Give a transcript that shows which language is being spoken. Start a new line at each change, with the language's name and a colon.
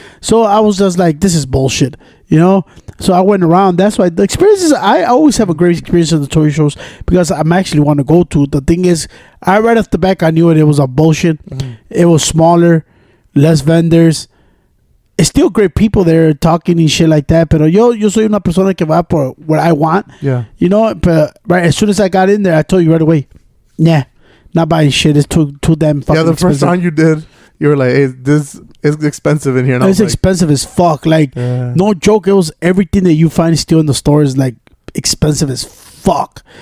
English: So I was just like, this is bullshit, you know? So I went around. That's why the experiences, I always have a great experience at the toy shows because I'm actually want to go to. The thing is, right off the back, I knew it was a bullshit. Mm-hmm. It was smaller, less vendors. It's still great people there talking and shit like that.
Spanish: Pero yo soy una persona que va por
English: what I want. Yeah. You know, but right as soon as I got in there, I told you right away, yeah, not buying shit. It's too damn fucking expensive. Yeah, the first time you did, you were like, hey, this is expensive in here. And it's expensive as fuck. Like, no joke. It was everything that you find still in the store is like expensive as fuck.